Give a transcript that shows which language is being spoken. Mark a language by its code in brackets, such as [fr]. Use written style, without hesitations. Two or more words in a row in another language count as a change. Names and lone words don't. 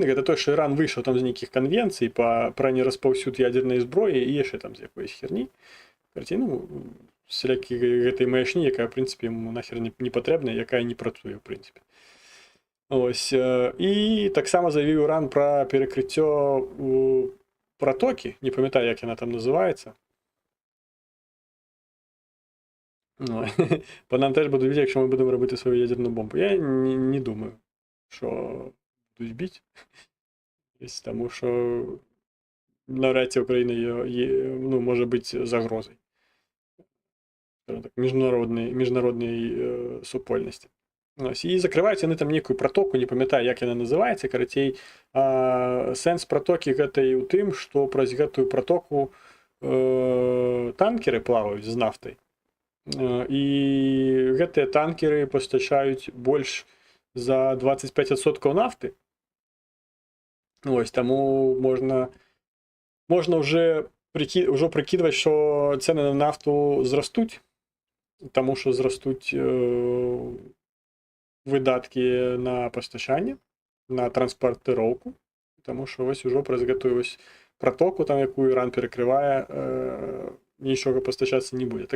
[be] Гэта то, што Іран выйшаў там з нейкіх канвенцый пра нераспаўсюд ядернай зброі і яшчэ там [uk] з якоїсь херні. [be] Карціну всякі гэтай маячні, якая, в прынцыпе, яму нахер не патрэбна, якая не працуе, в прынцыпе. [uk] Ось. [be] І таксама заявіў Іран пра перакрыццё пратокі, не памятаю, як яна там называецца. [uk] Ну, по нам теж будуть бити, якщо ми будемо робити свою ядерну бомбу. Я не думаю, що будуть бити. Тому що навряд чи Україна ну, може бути загрозою міжнародної супольності. Ось, і закривають вони там некую протоку, не пам'ятаю, як вона називається, [be] карацей. Сенс протоки гэтай у тым, што праз гэтую протоку танкеры плаваюць з нафтай. І гэтыя танкеры пастачаюць больш за 25% нафты. Ось, таму можна ўжо прыкідваць, што цэны на нафту зрастуць, таму што зрастуць выдаткі на пастачанне, на транспартыроўку, таму што вось ужо праз гэтую вось протоку, там якую Іран перакрывае, нічога пастачацца не будзе.